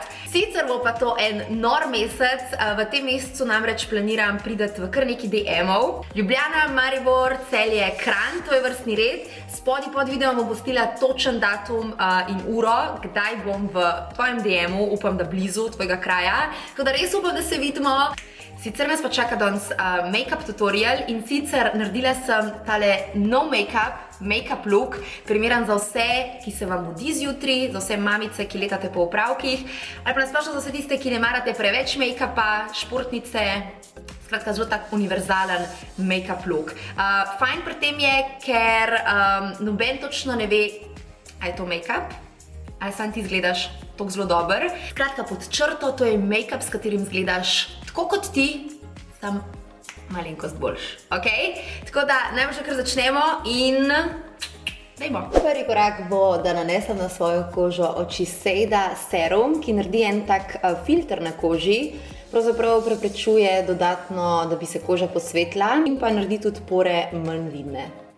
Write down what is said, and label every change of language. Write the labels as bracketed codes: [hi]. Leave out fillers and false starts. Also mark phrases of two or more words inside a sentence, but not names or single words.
[sl] Sicer bo pa to en nor mesec, v tem mesecu namreč planiram priti v kar nekaj DM-ov. Ljubljana, Maribor, Celje, Kranj, to je vrstni red. Spodaj pod videom bom postila točen datum in uro, kdaj bom v tvojem DM-u, upam, da blizu tvojega kraja. Tako da res upam, da se vidimo. Sicer nas pa čaka danes [en] make-up tutorial [sl] in sicer naredila sem tale [en] no make-up look, [sl] primeren za vse, ki se vam mudi zjutraj, za vse mamice, ki letate po opravkih, ali pa nasplošno za vse tiste, ki ne marate preveč make-upa, športnice, skratka zelo tak univerzalen [en] make-up look. [sl] Fajn pri tem je, ker noben točno ne ve, a je to make-up, ali sam ti izgledaš tako zelo dober. Skratka, pod črto, to je make-up, s katerim izgledaš tako kot ti, sam malenkost boljš, ok? Tako da, najbolj kar začnemo in dajmo. Prvi korak bo, da nanesem na svojo kožo od Shiseido serum, ki naredi en tak filter na koži, pravzaprav preprečuje dodatno, da bi se koža posvetila in pa naredi tudi pore manj vidne.